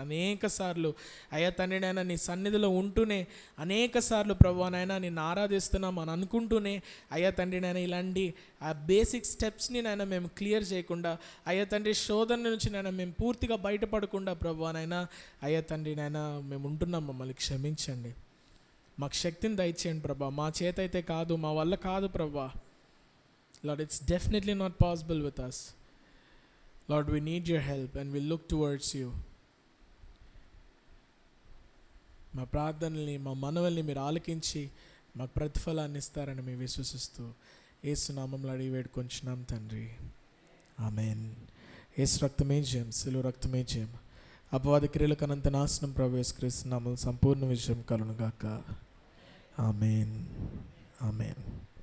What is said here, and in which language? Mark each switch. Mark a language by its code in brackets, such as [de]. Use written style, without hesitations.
[te] అనేక సార్లు అయ్యా తండ్రి నాయన నీ సన్నిధిలో ఉంటూనే అనేక సార్లు ప్రభువా నాయన నిన్ను ఆరాధిస్తున్నాం అని అనుకుంటూనే అయ్యా తండ్రి నాయన ఇలాంటి ఆ బేసిక్ స్టెప్స్ని నాయన మేము క్లియర్ చేయకుండా అయ్యా తండ్రి శోధన నుంచి నాయన మేము పూర్తిగా బయటపడకుండా ప్రభువా నాయన అయ్యా తండ్రి నాయన మేము ఉంటున్నాం. మమ్మల్ని క్షమించండి. మాకు శక్తిని దయచేయండి ప్రభా. మా చేత అయితే కాదు, మా వల్ల కాదు ప్రభా. [en] Lord, it's definitely not possible with us. Lord, we need your help and we look towards you. [te] మా ప్రార్థనల్ని, మా మనవల్ని మీరు ఆలకించి మాకు ప్రతిఫలాన్ని ఇస్తారని మేము విశ్వసిస్తూ యేసు నామములో అడిగి వేడుకొంచున్నాం తండ్రి. ఆమేన్. యేసు రక్తమే జయం, శిలువ రక్తమే జయం. అపవాది క్రియలకు అనంత నాశనం ప్రభు యేసు క్రీస్తు నామములో సంపూర్ణ విజయం కలుగును గాక. ఆమేన్. ఆమేన్.